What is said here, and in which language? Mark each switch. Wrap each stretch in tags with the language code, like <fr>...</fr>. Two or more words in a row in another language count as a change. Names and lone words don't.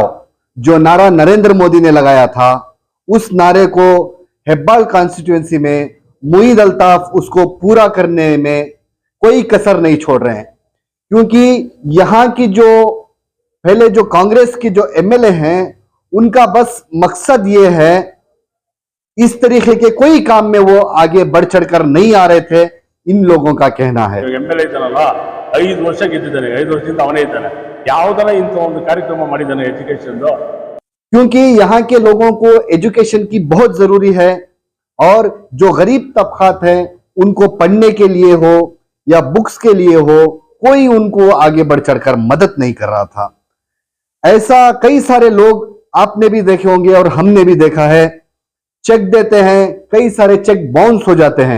<hi>जो नारा नरेंद्र मोदी ने लगाया था, उस नारे को हेब्बाल कॉन्स्टिट्यूंसी में मुईद अल्ताफ उसको पूरा करने में कोई कसर नहीं छोड़ रहे हैं। क्योंकि यहां की जो पहले जो कांग्रेस की जो MLA हैं, उनका बस मकसद ये है, इस तरीके के कोई काम में वो आगे बढ़ चढ़कर नहीं आ रहे थे, इन लोगों का कहना है।</hi> <kn>MLA ಇದ್ದಾನಲ್ಲ 5 ವರ್ಷ ಗೆದ್ದಿದ್ದಾನೆ, 5 ವರ್ಷದಿಂದ ಅವನೇ ಇದ್ದಾನೆ. ಯಾವುದರ ಇಂಥ ಒಂದು ಕಾರ್ಯಕ್ರಮ ಮಾಡಿದ್ದಾನೆ ಎಜುಕೇಶನ್?</kn> <hi>क्योंकि यहाँ के लोगों को एजुकेशन की बहुत जरूरी है, और जो गरीब तबकात हैं उनको पढ़ने के लिए हो या बुक्स के लिए हो, कोई उनको आगे बढ़ चढ़कर मदद नहीं कर रहा था। ऐसा कई सारे लोग आपने भी देखे होंगे और हमने भी देखा है, चेक देते हैं, कई सारे चेक बाउंस हो जाते हैं।</hi>